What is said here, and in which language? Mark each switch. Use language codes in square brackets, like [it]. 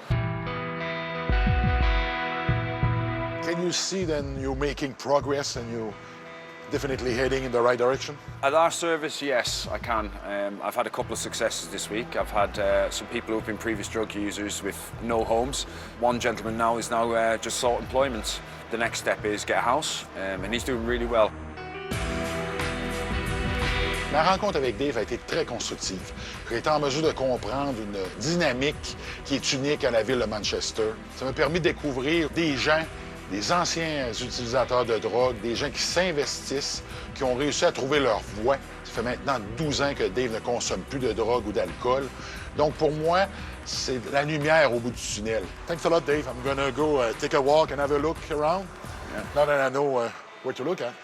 [en] Can you see then you're making progress and you're definitely heading in the right direction? At our service, yes, I can. I've had a couple of successes this week. I've had some people who've been previous drug users with no homes. One gentleman now is just sought employment. The next step is get a house, and he's doing really well. [fr] Ma rencontre avec Dave a été très constructive. J'ai été en mesure de comprendre une dynamique qui est unique à la ville de Manchester. Ça m'a permis de découvrir des gens, des anciens utilisateurs de drogue, des gens qui s'investissent, qui ont réussi à trouver leur voie. Ça fait maintenant 12 ans que Dave ne consomme plus de drogue ou d'alcool. Donc pour moi, c'est la lumière au bout du tunnel. [en] Thanks a lot, Dave. I'm gonna go take a walk and have a look around. Yeah. Now that I know where to look at.